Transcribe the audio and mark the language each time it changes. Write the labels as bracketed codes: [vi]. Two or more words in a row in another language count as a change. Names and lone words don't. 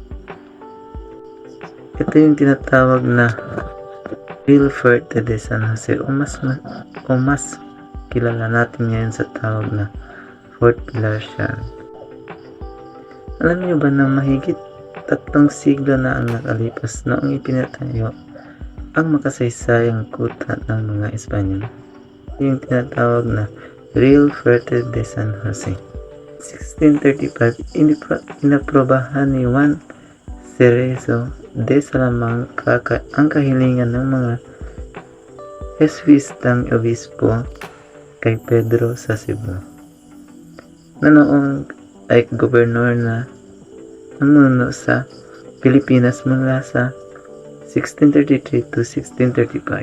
[tl] Ito yung tinatawag na Real Fuerte de San Jose o mas kilala natin ngayon sa tawag na Fort Pilar Siargao. Alam niyo ba na mahigit 3 siglo na ang nakalipas noong ipinatayo ang makasaysayang kuta ng mga Espanyol? Yung tinatawag na Real Fuerte de San Jose. 1635, inaprobahan ni Juan Cerezo de Salamanca ang kahilingan ng mga Jesuitang obispo kay Pedro sa Cebu, na noong ay gobernador na namuno sa Pilipinas mula sa 1633 to 1635.